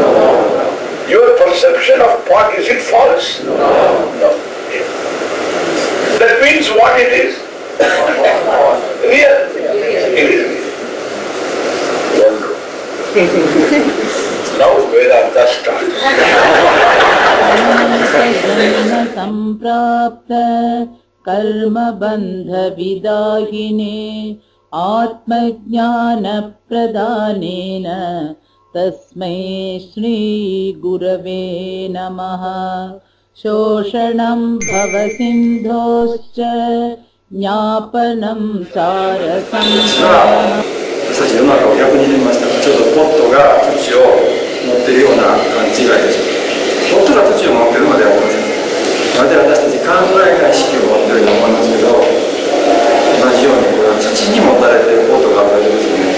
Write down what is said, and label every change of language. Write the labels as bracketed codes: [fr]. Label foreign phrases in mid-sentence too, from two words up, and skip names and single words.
[en] Your perception of pot, is it false? No. No. That means what it is? Real. It is real. Wonderful. Now Vedanta starts. [sa] संप्राप्त कर्म बंध विदाहिने आत्मज्ञान प्रदानेन तस्मै श्री गुरवे नमः। शोषणं भवसिन्धोश्च ज्ञापनं सारसंसारः。 [ja] 私たち世の中を逆に言いましたら、ちょっとポットが土を持っているような勘違いです。ポットが土を持っているのではありません。なので私たち考えが意識を持っているように思いますけど、同じようにこれは土に持たれているポットがあるわけですね。